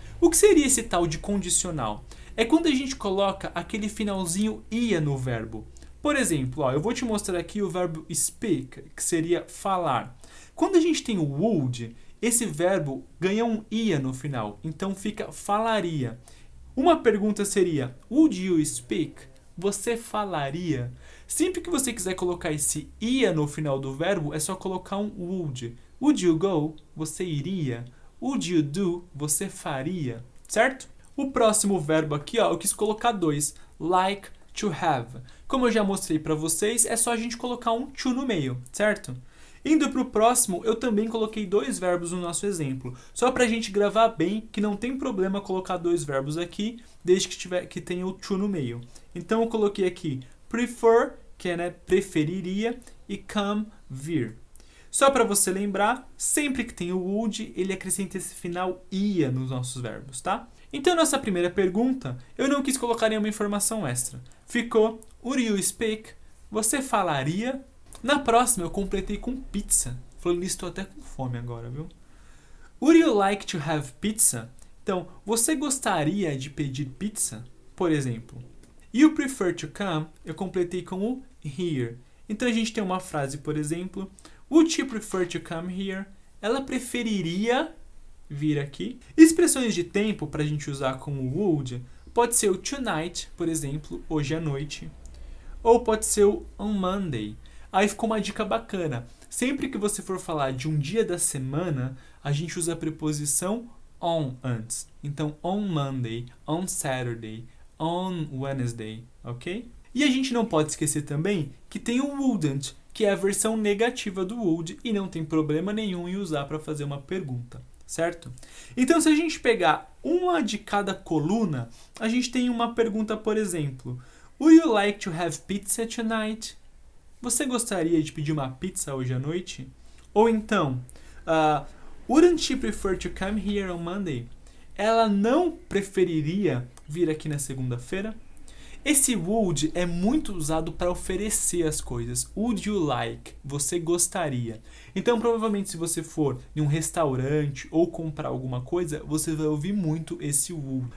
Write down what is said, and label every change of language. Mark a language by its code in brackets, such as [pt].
[pt] O que seria esse tal de condicional? É quando a gente coloca aquele finalzinho ia no verbo. Por exemplo, eu vou te mostrar aqui o verbo speak, que seria falar. Quando a gente tem o would, esse verbo ganha um ia no final, então fica falaria. Uma pergunta seria, [en] would you speak? [pt] Você falaria? Sempre que você quiser colocar esse ia no final do verbo, é só colocar um would. [en] Would you go? [pt] Você iria. [en] Would you do? [pt] Você faria. Certo? O próximo verbo aqui, eu quis colocar dois. Like to have. Como eu já mostrei para vocês, é só a gente colocar um to no meio, certo? Indo para o próximo, eu também coloquei dois verbos no nosso exemplo, só para a gente gravar bem que não tem problema colocar dois verbos aqui, desde que tenha o to no meio. Então eu coloquei aqui prefer, que é preferiria, e come, vir. Só para você lembrar, sempre que tem o would, ele acrescenta esse final ia nos nossos verbos, tá? Então nessa primeira pergunta, eu não quis colocar nenhuma informação extra. Ficou, [en] would you speak? [pt] Você falaria? Na próxima eu completei com pizza. Falando nisso, estou até com fome agora, viu? [en] Would you like to have pizza? [pt] Então, você gostaria de pedir pizza? Por exemplo, [en] you prefer to come? [pt] Eu completei com o here. Então a gente tem uma frase, por exemplo, [en] would she prefer to come here? [pt] Ela preferiria vir aqui. Expressões de tempo para a gente usar com o would pode ser o tonight, por exemplo, hoje à noite. Ou pode ser o on Monday. Aí ficou uma dica bacana. Sempre que você for falar de um dia da semana, a gente usa a preposição on antes. Então, on Monday, on Saturday, on Wednesday, ok? E a gente não pode esquecer também que tem o wouldn't, que é a versão negativa do would e não tem problema nenhum em usar para fazer uma pergunta, certo? Então, se a gente pegar uma de cada coluna, a gente tem uma pergunta, por exemplo, [en] would you like to have pizza tonight? [pt] Você gostaria de pedir uma pizza hoje à noite? Ou então, [en] wouldn't she prefer to come here on Monday? [pt] Ela não preferiria vir aqui na segunda-feira? Esse would é muito usado para oferecer as coisas. [en] Would you like? [pt] Você gostaria. Então, provavelmente, se você for em um restaurante ou comprar alguma coisa, você vai ouvir muito esse would.